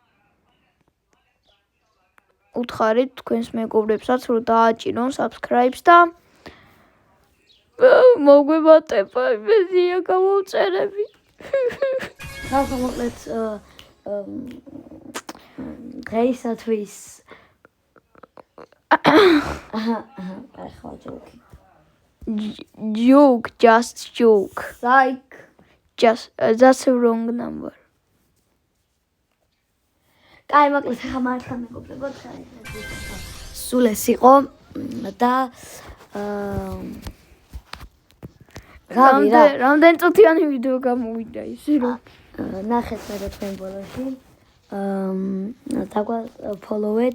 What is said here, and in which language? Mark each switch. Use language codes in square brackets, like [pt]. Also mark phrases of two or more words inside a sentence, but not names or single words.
[ka] უთხარით თქვენს მეგობრებსაც რომ დააჭირონ subscribe-ს და მოგვემატება იმედია გამოვწერები. ახლა მოკლედ დღეისათვის ახლა ჯოკი. [en] Joke, just joke. Like That's a wrong number. [ka] კაი, მოკლედ ახლა მართლა მეგობრებო, სულ ეს იყო და რამდენი წუთიანი ვიდეო გამოვიდა ისე რომ ნახეთ მე თქვენ ბოლოში follow-ეთ